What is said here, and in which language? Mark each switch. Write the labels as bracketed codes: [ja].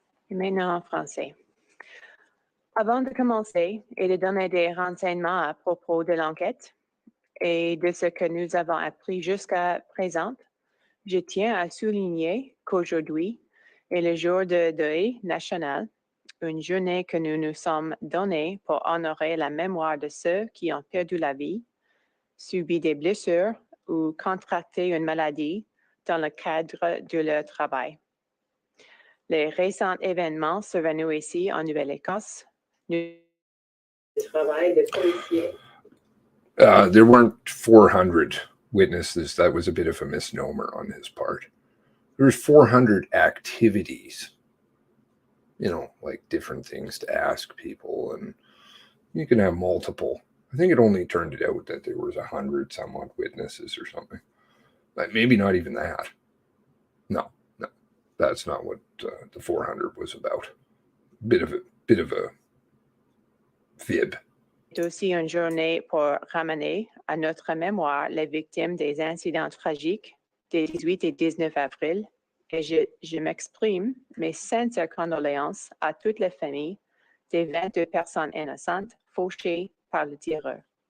[fr] Et maintenant en français. Avant de commencer et de donner des renseignements à propos de l'enquête et de ce que nous avons appris jusqu'à présent, je tiens à souligner qu'aujourd'hui est le jour de deuil national, une journée que nous nous sommes donnée pour honorer la mémoire de ceux qui ont perdu la vie, subi des blessures ou contracté une maladie dans le cadre de leur travail. Les récents événements survenus ici en Nouvelle-Écosse, le travail des policiers. [en] There weren't 400 witnesses. That was a bit of a misnomer on his part. There's 400 activities, you know, like different things to ask people, and you can have multiple. I think it only turned it out that there was 100 somewhat witnesses or something, but maybe not even that. No, that's not what the 400 was about. Bit of a fib. [fr] C'est aussi une journée pour ramener à notre mémoire les victimes des incidents tragiques des 18 et 19 avril. Et je m'exprime mes sincères condoléances à toutes les familles des 22 personnes innocentes fauchées par le tireur.